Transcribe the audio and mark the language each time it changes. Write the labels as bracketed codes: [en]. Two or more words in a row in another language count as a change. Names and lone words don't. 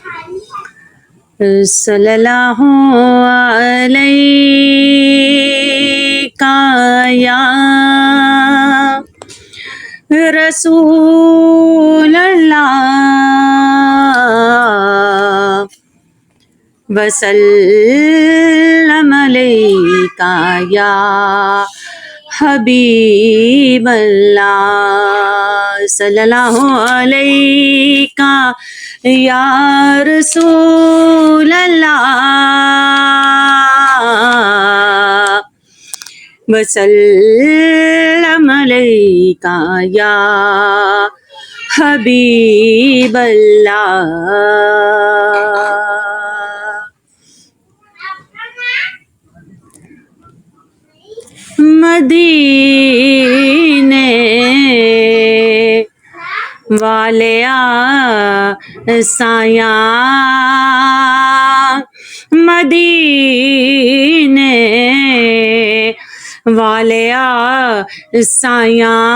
[ar] صلى الله عليك يا رسول الله و سلم عليك يا حبيب الله. صلى الله عليك يا رسول الله و سلم عليك يا حبيب الله. [ur] مدینے والے سایہ مدینے والے سایہ,